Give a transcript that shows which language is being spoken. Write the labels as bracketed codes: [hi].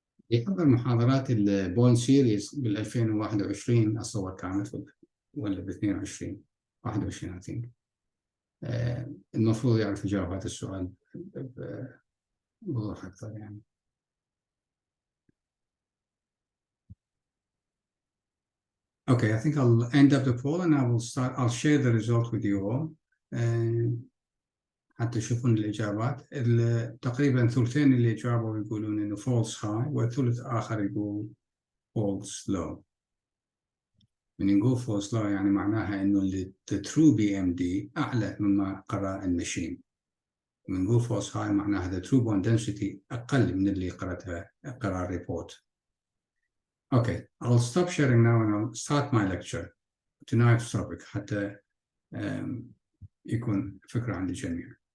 [ar] يحضر محاضرات البون سيريز بال 2021 أتصور كانت ولا ب 21 [en] I think. [ar] المفروض يعرف يجاوب هذا السؤال بوضوح أكثر يعني. [en] Okay, I think I'll end up the poll and I'll share the result with you all. [ar] حتى تشوفون الإجابات. تقريبا ثلثين اللي جاوبوا يقولون إنه [en] false high [ar] والثلث آخر يقول [en] false low. [ar] من نقول [en] false low [ar] يعني معناها إنه [en] the true BMD [ar] أعلى مما قرأ المشين. من نقول [en] false high [ar] معناها [en] the true bone density [ar] أقل من اللي قرأ الريبورت. [en] Okay, I'll stop sharing now and I'll start my lecture. Tonight's topic [ar] حتى يكون فكرة عند الجميع.